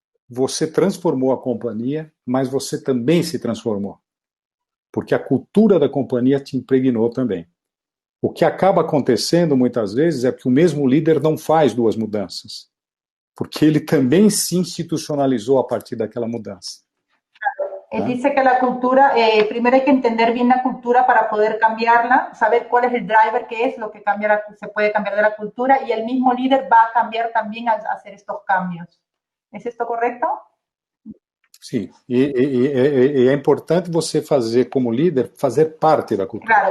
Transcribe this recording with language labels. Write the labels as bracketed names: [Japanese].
[Portuguese] você transformou a companhia, mas você também se transformou. Porque a cultura da companhia te impregnou também. O que acaba acontecendo muitas vezes é que o mesmo líder não faz duas mudanças, porque ele também se institucionalizou a partir daquela mudança. [Spanish] Dice que la cultura, primero hay que entender bien la cultura para poder cambiarla, saber cuál es el driver que es lo que cambia se puede cambiar de la cultura, y el mismo líder va a cambiar también al hacer estos cambios. ¿Es esto correcto? [Portuguese] Sim, e é importante você fazer, como líder, fazer parte da cultura.